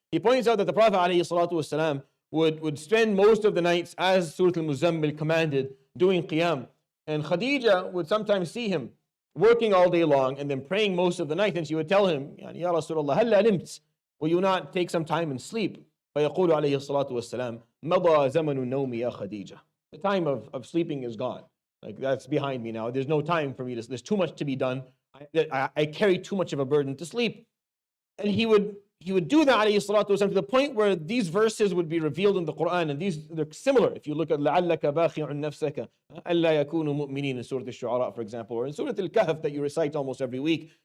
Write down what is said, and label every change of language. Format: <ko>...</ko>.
<en>He points out that the Prophet ﷺ would spend most of the nights, as Surah Al-Muzammil commanded, doing qiyam. And Khadija would sometimes see him working all day long and then praying most of the night, and she would tell him, Ya Rasulullah, halla nimt, will you not take some time and sleep?</en> <ar>فيقول عليه الصلاة والسلام مضى زمن النوم يا خديجة.</ar> <en>The time of sleeping is gone. Like, that's behind me now. There's no time for me to, there's too much to be done. I carry too much of a burden to sleep. And he would do that, alayhi salatu wasalam, to the point where these verses would be revealed in the Quran, and they're similar. If you look at</en> <ar>لَعَلَّكَ بَاخِعٌ نَفْسَكَ أَلَّا يَكُونُوا مُؤْمِنِينَ</ar> <en>in Surah Al-Shu'ara, for example, or in Surah Al-Kahf that you recite almost every week.</en>